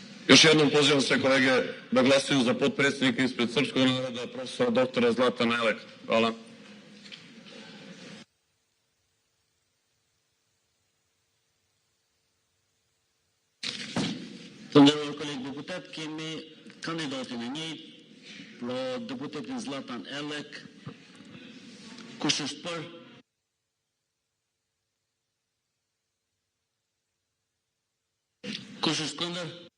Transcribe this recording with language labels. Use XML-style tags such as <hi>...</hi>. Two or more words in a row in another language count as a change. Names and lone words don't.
<sr>Još jednom pozivam sve kolege da glasaju za potpredsjednika ispred Srpskog naroda, profesora doktora Zlatana Eleka. Hvala.</sr> <sq>Të nderuar kolegë deputet, kemi kandidatin e njëjtë, pra deputetin Zlatan Elek. Kush është për? Kush është kundër?</sq>